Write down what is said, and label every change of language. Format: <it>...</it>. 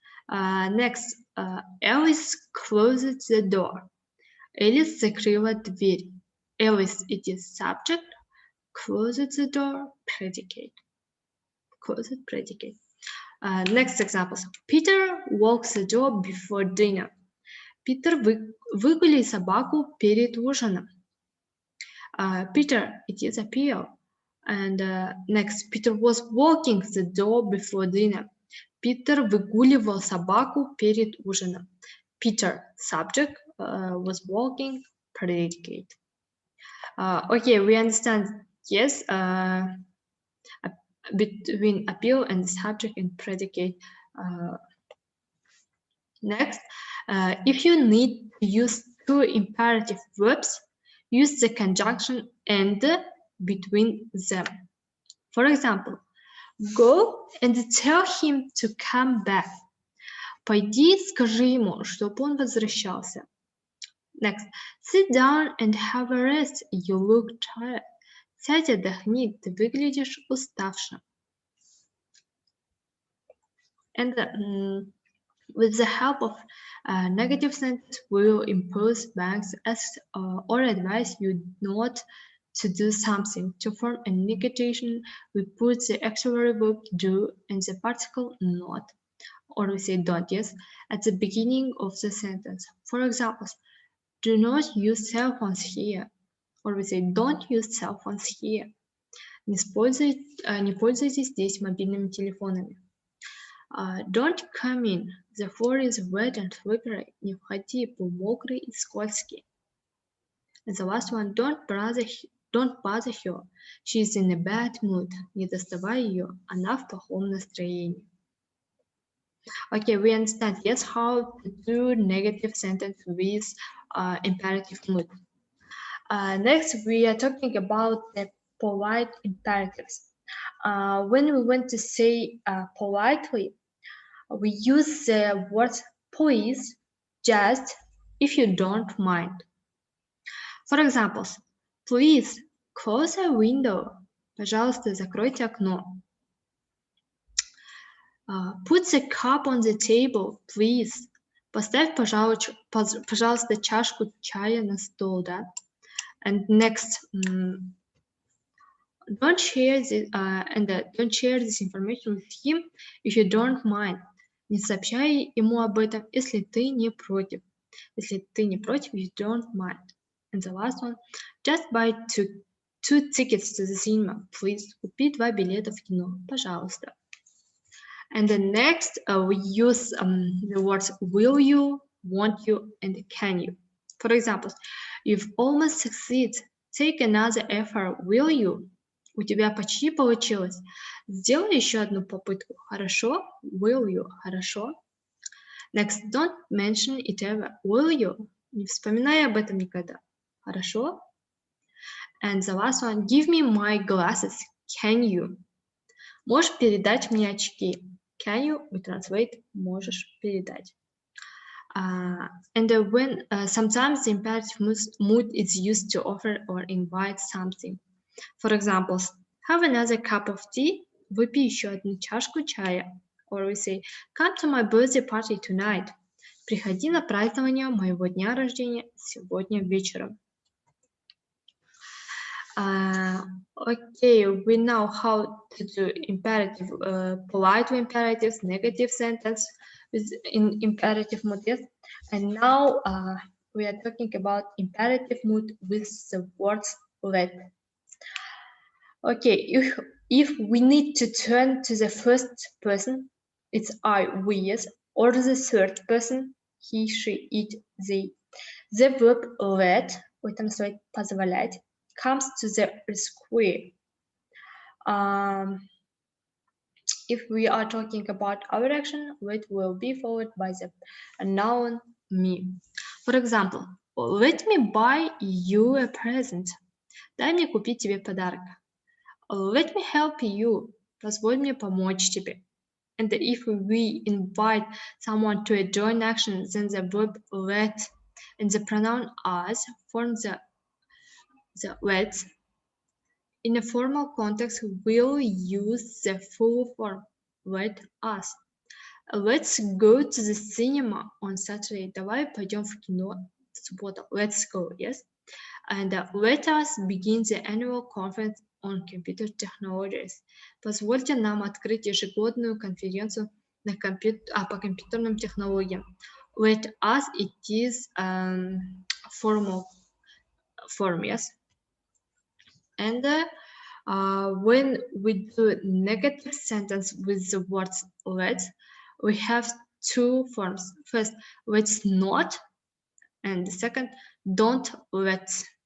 <en>Next, Alice closed the door.</en> <ru>Alice закрыла дверь.</ru> <en>Alice, it is subject. Closed the door, predicate. Closed predicate. Next examples. Peter walks the dog before dinner.</en> <ru>Peter выгуляй собаку перед ужином.</ru> <en>Peter, it is appeal. And next, Peter was walking the dog before dinner.</en> <ru>Peter выгуливал собаку перед ужином.</ru> <en>Peter, subject, was walking, predicate. Okay, we understand, yes, between appeal and subject and predicate. Next, if you need to use two imperative verbs, use the conjunction and between them. For example, go and tell him to come back.</en> <ru>Пойди, скажи ему, чтобы он возвращался.</ru> <en>Next, sit down and have a rest. You look tired.</en> <ru>Сядь, отдохни, ты выглядишь уставшим.</ru> <en>And with the help of negative sentence, we will impose banks as or advise you not to do something. To form a negation, we put the auxiliary verb do and the particle not, or we say don't, yes, at the beginning of the sentence. For example, do not use cell phones here, or we say don't use cell phones here.</en> <ru>Не пользуйтесь здесь мобильными телефонами.</ru> <en>Don't come in. The floor is wet and slippery.</en> <ru>Не входи, пол мокрый и скользкий.</ru> <en>And the last one, don't bother her. She is in a bad mood.</en> <ru>Не доставай ее, она в плохом настроении.</ru> <en>Okay, we understand, yes, how to do negative sentence with imperative mood. Next, we are talking about the polite imperatives. When we want to say politely, we use the word please, just, if you don't mind. For example, please close a window.</en> <ru>Пожалуйста, закройте окно.</ru> <en>Put the cup on the table, please.</en> <ru>Поставь, пожалуйста, чашку чая на стол, да?</ru> <en>And next, Don't share this don't share this information with him if you don't mind.</en> <ru>Не сообщай ему об этом, если ты не против. Если ты не против,</ru> <en>you don't mind. And the last one, just buy two tickets to the cinema, please.</en> <ru>Купи 2 билета в кино, пожалуйста.</ru> <en>And the next, we use the words will you, want you, and can you. For example, you've almost succeeded. Take another effort, will you?</en> <ru>У тебя почти получилось. Сделай еще одну попытку. Хорошо?</ru> <en>Will you?</en> <ru>Хорошо?</ru> <en>Next, don't mention it ever. Will you?</en> <ru>Не вспоминай об этом никогда. Хорошо?</ru> <en>And the last one, give me my glasses. Can you?</en> <ru>Можешь передать мне очки?</ru> <en>Can you? We translate</en> <ru>можешь передать.</ru> <en>And when sometimes the imperative mood is used to offer or invite something. For example, have another cup of tea.</en> <ru>Выпей еще одну чашку чая.</ru> <en>Or we say, come to my birthday party tonight.</en> <ru>Приходи на празднование моего дня рождения сегодня вечером.</ru> <en>Okay, we know how to do imperative, polite imperatives, negative sentence in imperative mood, yes? And now we are talking about imperative mood with the words let. Okay, if we need to turn to the first person, it's I, we, yes, or the third person, he, she, it, they. The verb let, we translate</en> <ru>позволять,</ru> <en>comes to the rescue. If we are talking about our action, let will be followed by the noun me. For example, let me buy you a present.</en> <ru>Дай мне купить тебе подарок.</ru> <en>Let me help you.</en> <ru>Позволь мне помочь тебе.</ru> <en>And if we invite someone to a joint action, then the verb let and the pronoun us form the let's. In a formal context, we'll use the full form let us. Let's go to the cinema on Saturday.</en> <ru>Давай пойдем в кино в субботу.</ru> <en>Let's go, yes? And let us begin the annual conference on computer technologies.</en> <ru>Позвольте нам открыть ежегодную конференцию по компьютерным технологиям.</ru> <en>Let us, it is formal form, yes? And when we do negative sentence with the words let's, we have two forms. First, let's not, and the second, don't let's.</en>